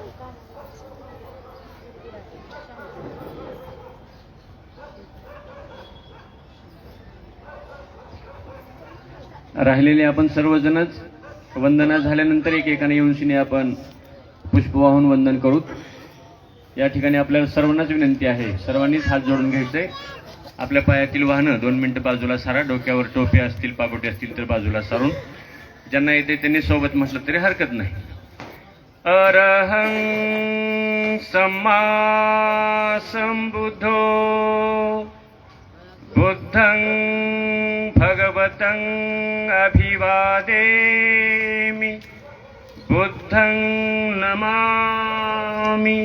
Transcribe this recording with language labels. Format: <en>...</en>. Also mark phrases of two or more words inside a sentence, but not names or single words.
<mr>राहिलेले आपण सर्वजणच वंदना झाल्यानंतर एकेकाने येऊन शिने आपण पुष्प वाहून वंदन करू. या ठिकाणी आपल्याला सर्वांनाच विनंती आहे, सर्वांनीच हात जोडून घ्यायचे. आपल्या पायातील वाहनं 2 मिनिटं बाजूला सारा, डोक्यावर टोपे असतील पागोटे असतील तर बाजूला सारून, ज्यांना येते त्यांनी सोबत म्हटलं तरी हरकत नाही.</mr> <pi>अरहं सम्मा संबुद्धो बुद्धं भगवतं अभिवादेमि बुद्धं नमामि.</pi>